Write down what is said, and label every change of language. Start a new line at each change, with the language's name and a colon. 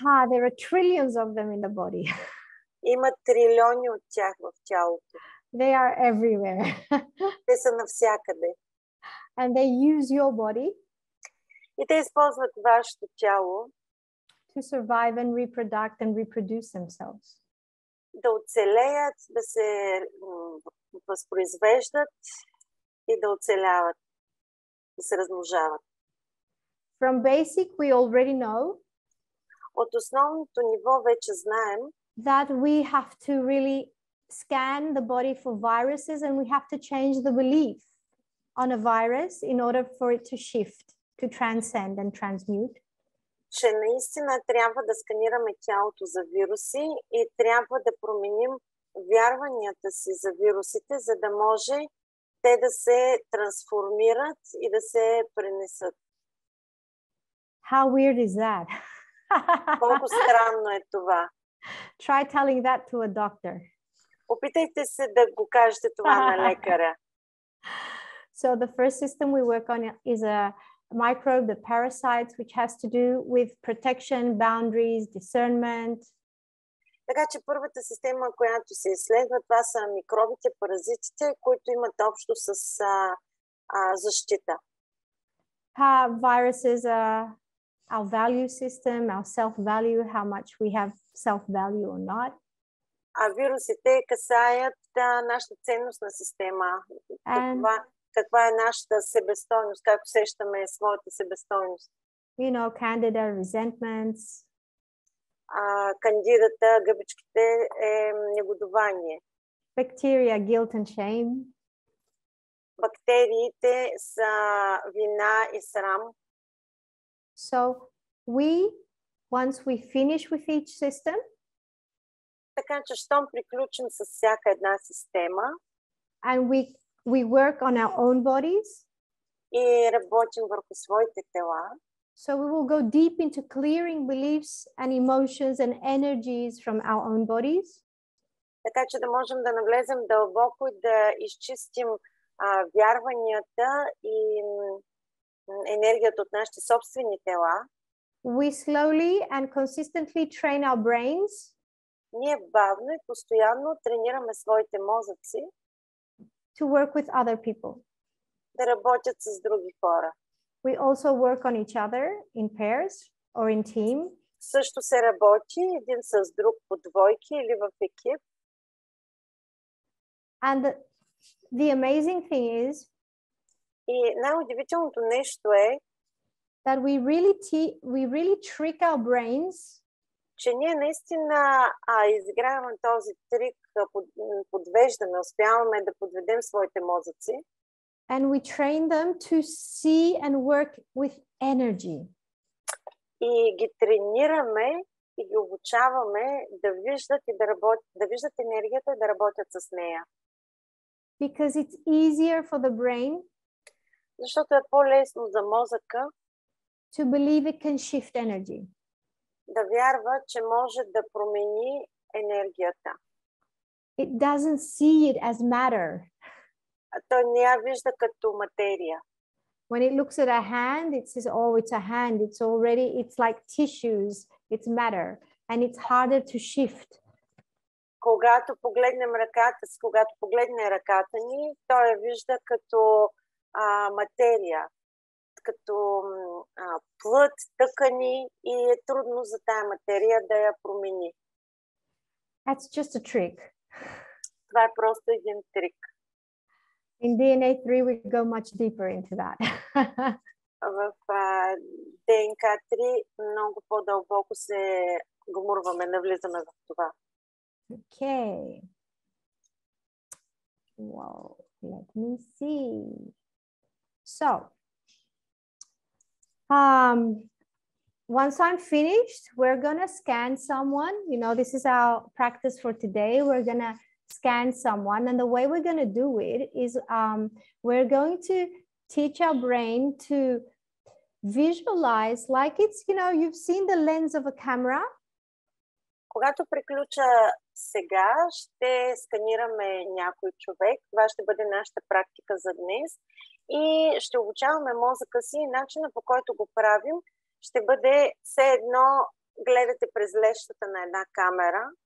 English: There are trillions of them in the body.
Bulgarian: Има трилиони от тях в тялото.
English: They are everywhere.
Bulgarian: Те са навсякъде.
English: And they use your body
Bulgarian: И те използват вашето тяло
English: to survive and reproduce themselves.
Bulgarian: да оцелеят, да се възпроизвеждат и да оцеляват, да се размножават.
English: From basic, we already know
Bulgarian: От основното ниво вече знаем,
English: that we have to really scan the body for viruses and we have to change the belief on a virus in order for it to shift, to transcend and transmute.
Bulgarian: че наистина трябва да сканираме тялото за вируси и трябва да променим вярванията си за вирусите, за да може те да се трансформират и да се пренесат.
English: How weird is that?
Bulgarian: Колко странно е това.
English: Try telling that to a doctor.
Bulgarian: Опитайте се да го кажете това на лекаря.
English: So the first system we work on is a microbe, the parasites, which has to do with protection, boundaries, discernment.
Bulgarian: Така че първата система, която се изследва, това са микробите, паразитите, които имат общо с защита.
English: Viruses are our value system, our self-value, how much we have self-value or not.
Bulgarian: А вирусите касаят нашата ценностна система. Каква е нашата себестойност, как усещаме своята себестойност.
English: You know, candida, resentments.
Bulgarian: Кандидата, гъбичките е негодование.
English: Bacteria, guilt and shame.
Bulgarian: Бактериите са вина и срам.
English: So once we finish with each system,
Bulgarian: така че щом приключим с всяка една система,
English: and we work on our own bodies,
Bulgarian: и работим върху своите тела,
English: so we will go deep into clearing beliefs and emotions and energies from our own bodies.
Bulgarian: Така че да можем да навлезем дълбоко и да изчистим вярванията и енергията от нашите собствени тела.
English: We slowly and consistently train our brains.
Bulgarian: Ние бавно и постоянно тренираме своите мозъци
English: to work with other people.
Bulgarian: Да работят с други хора.
English: We also work on each other in pairs or in team.
Bulgarian: Също се работи един с друг по двойки или в екип.
English: And the amazing thing is,
Bulgarian: и най-удивителното нещо е,
English: that we really trick our brains,
Bulgarian: че ние наистина изиграваме този трик, подвеждаме, успяваме да подведем своите мозъци.
English: And we train them to see and work with energy.
Bulgarian: И ги тренираме и ги обучаваме да виждат и да виждат енергията и да работят с нея.
English: Because it's easier for the brain,
Bulgarian: защото е по-лесно за мозъка,
English: to believe it can shift energy.
Bulgarian: Да вярва, че може да промени енергията.
English: It doesn't see it as matter.
Bulgarian: той не я вижда като материя.
English: When it looks at a hand, it says, oh, it's a hand. It's like tissues, it's matter, and it's harder to shift.
Bulgarian: Когато погледнем ръката си, когато погледне ръката ни, той я вижда като материя, като плът, тъкани и е трудно за тая материя да я промени.
English: That's just a trick.
Bulgarian: Това е просто един трик.
English: In DNA 3, we go much deeper into that.
Bulgarian: В ДНК 3 много по-дълбоко се гмурваме, навлизаме в това.
English: Okay. Wow, let me see. So, once I'm finished, we're gonna scan someone. You know, this is our practice for today. We're gonna scan someone, and the way we're gonna do it is we're going to teach our brain to visualize like it's, you know, you've seen the lens of a camera.
Bulgarian: Когато приключа сега, ще сканираме някой човек. Това ще бъде нашата практика за днес. И ще обучаваме мозъка си. Начина, по който го правим, ще бъде все едно гледате през лещата на една камера.